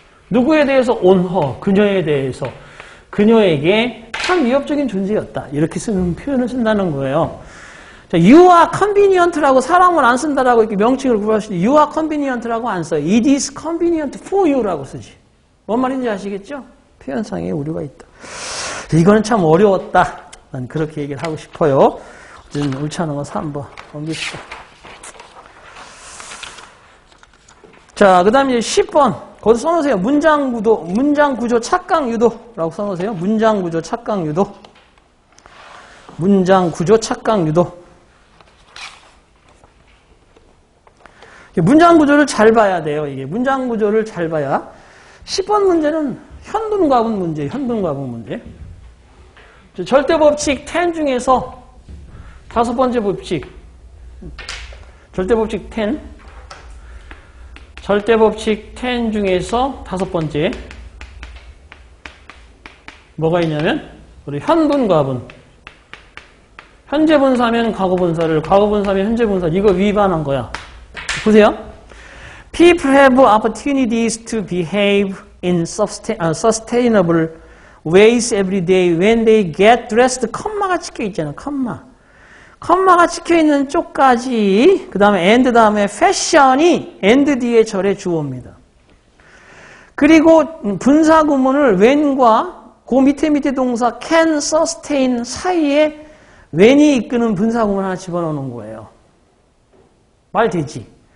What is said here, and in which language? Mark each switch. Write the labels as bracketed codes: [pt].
[ko] 누구에 대해서 on her, 그녀에 대해서 그녀에게 참 위협적인 존재였다. 이렇게 쓰는 표현을 쓴다는 거예요. 자, [en] you are convenient [ko] 라고 사람을 안 쓴다라고 이렇게 명칭을 구하실 때 you are convenient라고 안 써요. [en] It is convenient for you [ko] 라고 쓰지. 뭔 말인지 아시겠죠? 표현상에 오류가 있다. 이거는 참 어려웠다. 난 그렇게 얘기를 하고 싶어요. 어쨌든 옳지 않은 건 3번 넘깁시다. 자, 그 다음에 10번. 거기서 써놓으세요. 문장구조 착각 유도라고 써놓으세요. 문장구조 착각 유도. 문장구조 착각 유도. 문장구조를 잘 봐야 돼요. 이게 문장구조를 잘 봐야. 10번 문제는 현둔과분 문제, 현둔과분 문제. 절대법칙 10 중에서 5번째 법칙. 절대법칙 10. 절대법칙 10 중에서 5번째. 뭐가 있냐면, 우리 현둔과분. 현재 분사면 과거 분사를, 과거 분사면 현재 분사. 이거 위반한 거야. 보세요. [en] People have opportunities to behave in sustainable ways every day when they get dressed. [ko] 컴마가 찍혀 있잖아. 컴마가 찍혀 있는 쪽까지 그 다음에 and 다음에 fashion이 and 뒤에 절의 주어입니다. 그리고 분사 구문을 when과 그 밑에 동사 can, sustain 사이에 when이 이끄는 분사 구문 하나 집어넣는 거예요. 말 되지?